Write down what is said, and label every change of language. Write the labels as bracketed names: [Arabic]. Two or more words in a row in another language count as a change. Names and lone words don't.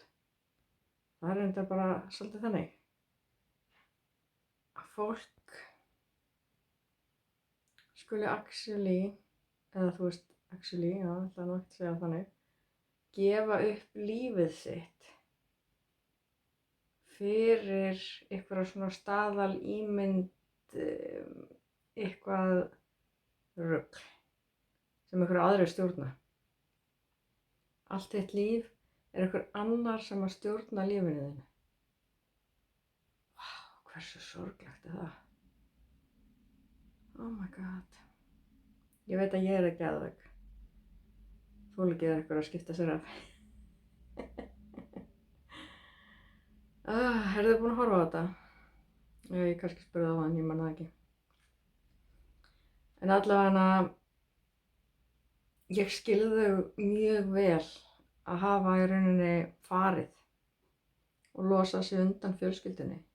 [Icelandic] Það er enda bara svolítið þannig að fólk skuli actually, já, ætla nú ekki að segja þannig, gefa upp lífið sitt fyrir einhverja svona staðalímynd, eitthvað rugl sem einhverju aðrir stjórna. Allt þitt líf er einhver annar sem að stjórna lífinu þínu. Vá, hversu sorglegt er það? [English] Oh my god. [Icelandic] Ég veit að ég er geðveik. Þoli ekki að skipta sér af. Eru þið búin að horfa á þetta? Ég kannski spurði á hann, ég man það ekki. En allavega ég skilði þau mjög vel að hafa í rauninni farið og losa sig undan fjölskyldunni.